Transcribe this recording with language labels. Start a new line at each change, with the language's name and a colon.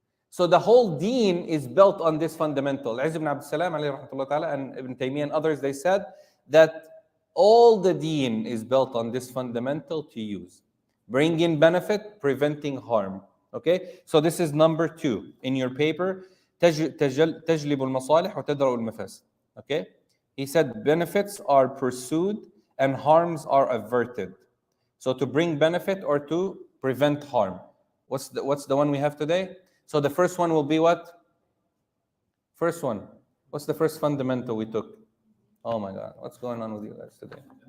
English: So the whole deen is built on this fundamental. Izz ibn Abdul Salam alayhi rahmatullah ta'ala, and Ibn Taymiyyah and others, they said that all the deen is built on this fundamental to use. Bring in benefit, preventing harm. Okay? So this is number 2 in your paper.
Arabic: تجلب المصالح وتدرأ المفاسد.
English: Okay? He said benefits are pursued and harms are averted. So to bring benefit or to prevent harm. What's the one we have today? So the first one will be what? First one. What's the first fundamental we took? Oh my God, what's going on with you guys today?